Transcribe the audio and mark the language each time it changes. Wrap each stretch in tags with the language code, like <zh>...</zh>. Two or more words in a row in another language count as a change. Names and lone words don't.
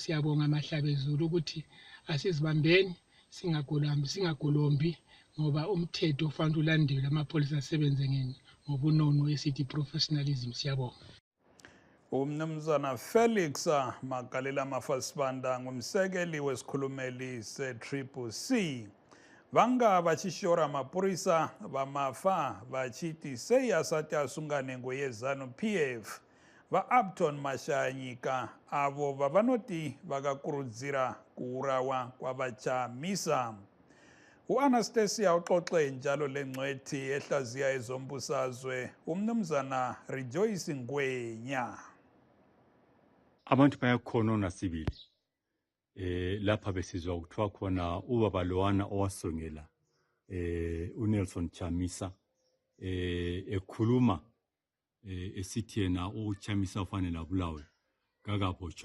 <nd>Siyabonga amahlabezulu ukuthi asizibambeni singagolombi ngoba umthetho ufanele ulandelwe amapholisa asebenze ngobunono esithi professionalism. Siyabonga. Umnumzana Felix Magalela Mafasibanda ngumsekeli wesikhulumeli se-Triple C.</nd> <sn>Vanga vachishora mapurisa vamafa vachiti seyasati asungane ngoyezanu PF va-Upton Mashanyika avo vavanoti vakakurudzira kuurawa kwavachamisa.</sn> <nd>U-Anastasia uxoxe njalo lengcwethi ehlaziya ezombusazwe umnumzana Rejoice Ngwenya. Abantu bayakhona sibili lapha besizwa kuthiwa khona ubaba lowana owasongela uNelson Chamisa ekhuluma esithi yena uChamisa ufanele abulawe kakabotshwa.</nd>